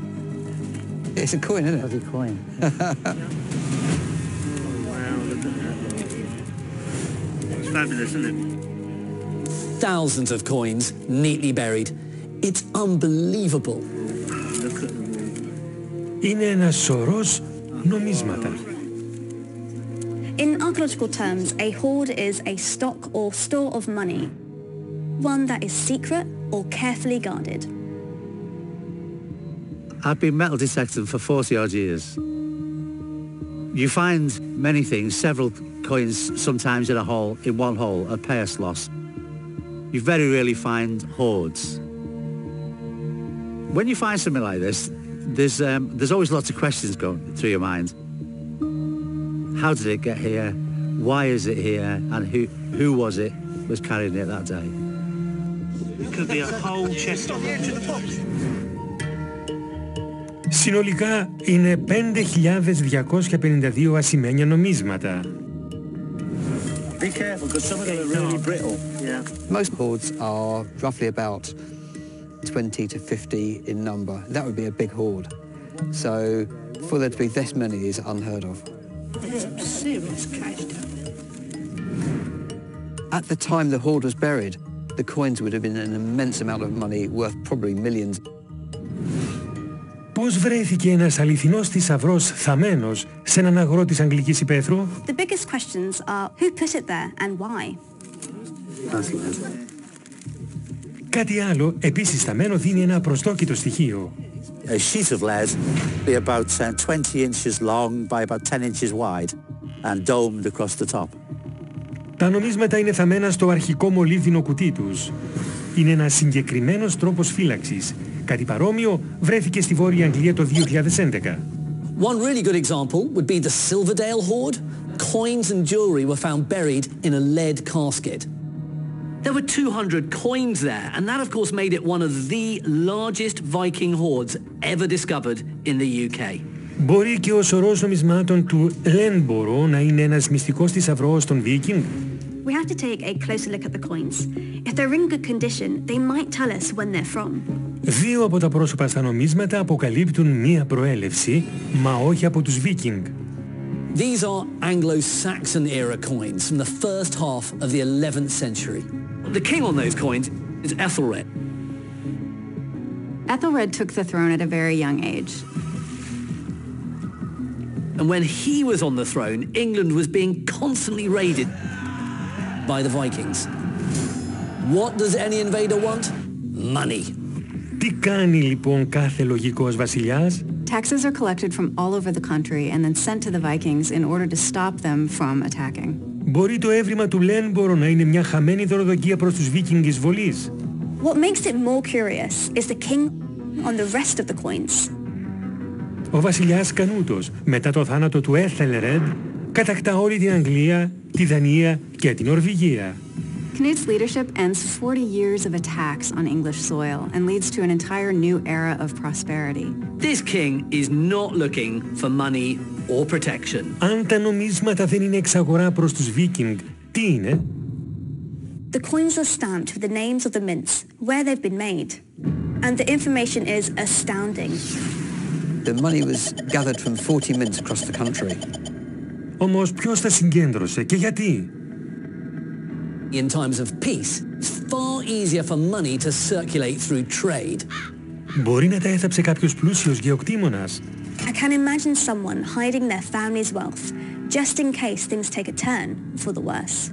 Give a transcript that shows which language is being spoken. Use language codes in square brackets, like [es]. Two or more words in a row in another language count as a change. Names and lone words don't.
[en] It's a coin, isn't it? Bloody coin. It's fabulous, isn't it? Thousands of coins neatly buried. It's unbelievable. Look at them. [el] Είναι ένας σωρός νομίσματα. [en] In archaeological terms, a hoard is a stock or store of money, one that is secret or carefully guarded. I've been metal detecting for 40 odd years. You find many things, several coins sometimes in a hole, in one hole, a purse loss. You very rarely find hoards. When you find something like this, there's always lots of questions going through your mind. How did it get here? Why is it here? And who was carrying it that day? It could be a whole chest of them. [el] Συνολικά είναι 5.252 ασημένια νομίσματα. [en] Be careful, because some of them are really brittle. Yeah. Most hoards are roughly about 20 to 50 in number. That would be a big hoard. So for there to be this many is unheard of. There's some serious cash down there. At the time the hoard was buried, the coins would have been an immense amount of money, worth probably millions. [el] Πώς βρέθηκε ένας αληθινός θησαυρός θαμμένος σε έναν αγρό της Αγγλικής υπαίθρου? [en] The biggest questions are who put it there and why? [el] Κάτι άλλο, επίσης θαμμένο, δίνει ένα απροσδόκητο στοιχείο. [en] A sheet of lead, be about 20 inches long by about 10 inches wide and domed across the top. [el] Τα νομίσματα είναι θαμμένα στο αρχικό μολύβδινο κουτί τους. Είναι ένας συγκεκριμένος τρόπος φύλαξης. Κάτι παρόμοιο βρέθηκε στη Βόρεια Αγγλία το 2011. [en] One really good example would be the Silverdale hoard. Coins and jewellery were found buried in a lead casket. There were 200 coins there, and that of course made it one of the largest Viking hoards ever discovered in the UK. [el] Μπορεί και ο σωρός νομισμάτων του Ленборо να είναι ένας μυστικός θησαυρός των Viking? [en] We have to take a closer look at the coins. If they're in good condition, they might tell us when they're from. [el] Δύο από τα πρόσωπα στα νομίσματα αποκαλύπτουν μία προέλευση, μα όχι από τους Viking. [en] These are Anglo-Saxon era coins from the first half of the 11th century. The king on those coins is Ethelred. Ethelred took the throne at a very young age. And when he was on the throne, England was being constantly raided by the Vikings. What does any invader want? Money. [el] Τι κάνει λοιπόν κάθε λογικός βασιλιάς? [en] Taxes are collected from all over the country and then sent to the Vikings in order to stop them from attacking. [el] Μπορεί το έβριμα του Ленборо να είναι μια χαμένη δωροδοκία προς τους Viking εισβολής? [en] What makes it more curious is the king on the rest of the coins. [el] Ο βασιλιάς Κανούτος, μετά το θάνατο του Έθελρεντ, κατακτά όλη την Αγγλία, τη Δανία και την Νορβηγία. [en] Canute's leadership ends 40 years of attacks on English soil and leads to an entire new era of prosperity. This king is not looking for money or protection. [el] Αν τα νομίσματα δεν είναι εξαγορά προς τους Viking, τι είναι? [en] The coins are stamped with the names of the mints, where they've been made. And the information is astounding. The money was gathered from 40 mints across the country. [el] Όμως ποιος τα συγκέντρωσε και γιατί? [en] In times of peace, it's far easier for money to circulate through trade. [el] Μπορεί να τα έθαψε κάποιος πλούσιος γεωκτήμονας. [en] I can imagine someone hiding their family's wealth, just in case things take a turn for the worse.